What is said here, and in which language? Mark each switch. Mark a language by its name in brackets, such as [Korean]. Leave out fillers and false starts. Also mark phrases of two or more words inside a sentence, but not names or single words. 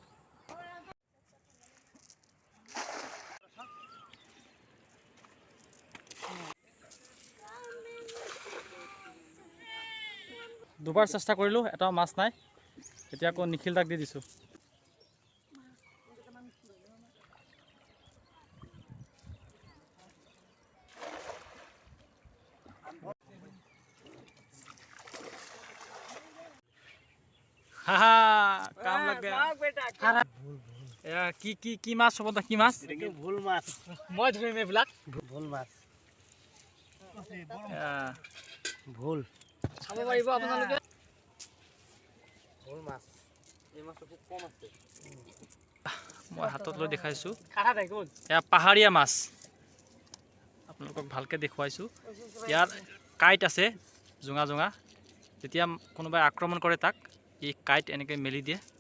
[Assamese] দুবাৰ চেষ্টা কৰিলো এটাও মাছ নাই এতিয়া আকৌ নিখিল দাক দি দিছো [Hindi] काम लग गया या की [Assamese] মাছ হ'ব কি মাছ এটা ভুল মাছ মই ধৰিম এইবিলাক ভুল মাছ ভুল খাব পাৰিব আপোনালোকে ভুল মাছ এই মাছটো খুব কম আছে মই হাতত লৈ দেখাইছো এয়া পাহাৰীয়া মাছ আপোনালোকক ভালকে দেখুৱাইছো ইয়াৰ কাইট আছে জুঙা জুঙা যেতিয়া কোনোবাই আক্ৰমণ কৰে তাক এই কাইট এনেকৈ মেলি দিয়ে